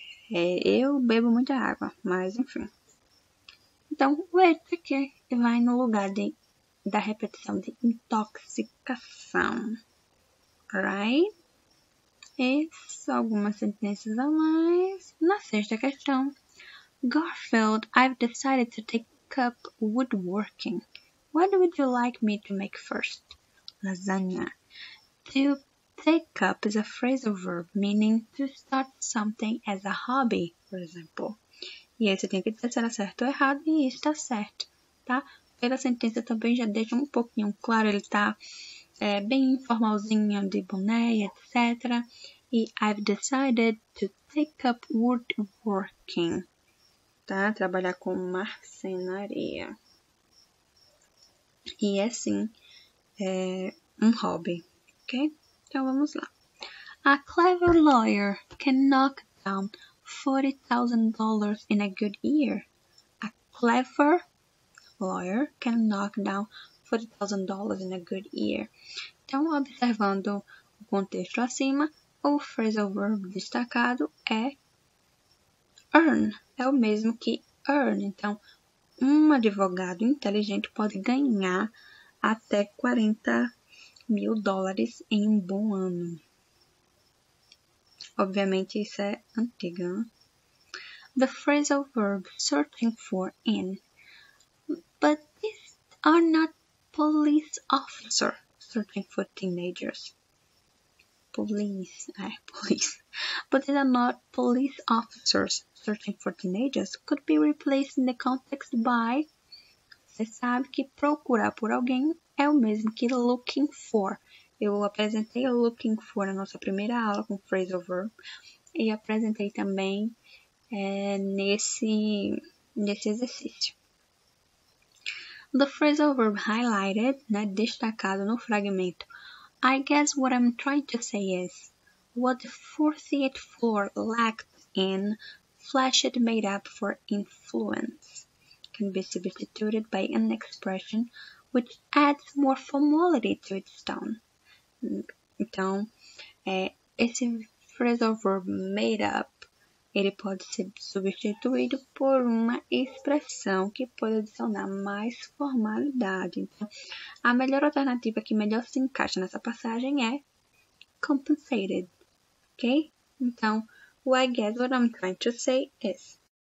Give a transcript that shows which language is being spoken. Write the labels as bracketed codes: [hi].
[pt] Eu bebo muita água, mas enfim. Então, o esse aqui vai no lugar da repetição de intoxicação, right? E só algumas sentenças a mais. Na sexta questão, [en] Garfield, I've decided to take up woodworking. What would you like me to make first? Lasagna. To take up is a phrasal verb meaning to start something as a hobby, for example. [pt] E aí você tem que dizer se era certo ou errado, e está certo, tá? Pela sentença também já deixa um pouquinho claro, ele tá bem informalzinho, de boné, etc. [en] E I've decided to take up woodworking, tá? [pt] Trabalhar com marcenaria. E é sim, um hobby, ok? Então vamos lá. [en] A clever lawyer can knock down $40,000 in a good year. A clever lawyer can knock down $40,000 in a good year. [pt] Então, observando o contexto acima, o phrasal verb destacado é earn. É o mesmo que earn. Então, um advogado inteligente pode ganhar até $40,000 em um bom ano. Obviamente, isso é antigo, né? [en] The phrasal verb searching for in. But these are not police officers searching for teenagers. Police. But these are not police officers searching for teenagers. Could be replaced in the context by. [pt] Você sabe que procurar por alguém é o mesmo que looking for. Eu apresentei o looking for na nossa primeira aula com phrasal verb e apresentei também nesse exercício. [en] The phrasal verb highlighted, né, [pt] destacado no fragmento. [en] I guess what I'm trying to say is, what the 48th floor lacked in, flash it made up for influence. Can be substituted by an expression which adds more formality to its tone. [pt] Então, esse phrasal verb made up, ele pode ser substituído por uma expressão que pode adicionar mais formalidade. Então, a melhor alternativa que melhor se encaixa nessa passagem é compensated, ok? [en] Então, I guess what I'm trying to say is.